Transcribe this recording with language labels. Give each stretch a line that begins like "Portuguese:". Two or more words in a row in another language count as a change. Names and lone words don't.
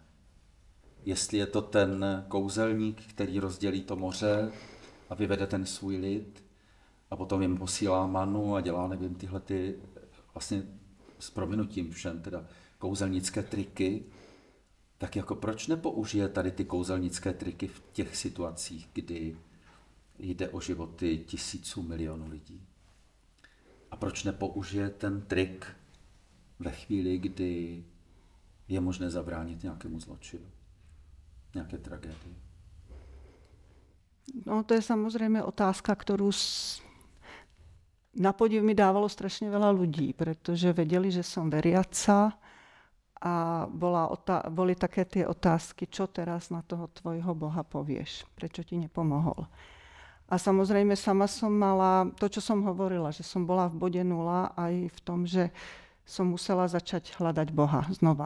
Czech: Jestli je to ten kouzelník, který rozdělí to moře a vyvede ten svůj lid a potom jim posílá manu a dělá, nevím, tyhle ty vlastně s prominutím všem teda kouzelnické triky, tak jako proč nepoužije tady ty kouzelnické triky v těch situacích, kdy jde o životy tisíců, milionů lidí? A proč nepoužije ten trik ve chvíli, kdy je možné zabránit nějakému zločinu, nějaké tragédii?
Slovak: No to je samozrejme otázka, ktorú na podiv mi dávalo strašne veľa ľudí, pretože vedeli, že som veriaca a boli také tie otázky, čo teraz na toho tvojho Boha povieš, prečo ti nepomohol. A samozrejme sama som mala to, čo som hovorila, že som bola v bode nula aj v tom, že som musela začať hľadať Boha znova.